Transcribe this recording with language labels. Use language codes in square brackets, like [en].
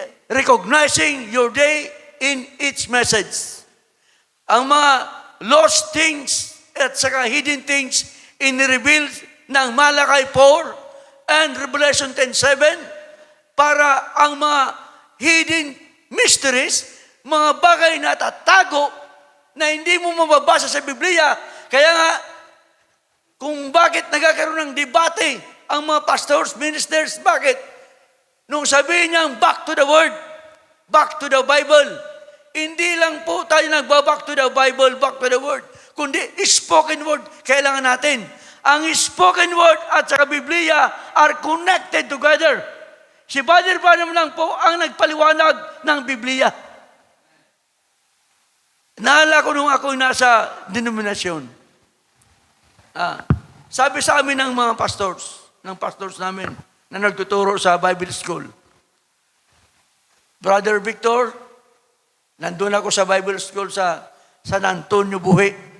[en] Recognizing your day in its message. [tl] Ang mga lost things at saka hidden things in-reveal ng Malakay 4 and Revelation 10:7 para ang mga hidden mysteries, mga bagay na tatago na hindi mo mababasa sa Biblia. Kaya nga, kung bakit nagkakaroon ng debate ang mga pastors, ministers, bakit? Nung sabihin niyang [en] back to the Word, back to the Bible, [tl] hindi lang po tayo nagba-back to the Bible, back to the Word, kundi spoken Word kailangan natin. Ang spoken Word at saka Biblia [en] are connected together. [tl] Si Father Branham lang po ang nagpaliwanag ng Biblia. Naalala ko nung ako'y nasa denominasyon. Sabi sa amin ng mga pastors namin na nagtuturo sa Bible School, Brother Victor, nandun ako sa Bible School sa San Antonio Buhi.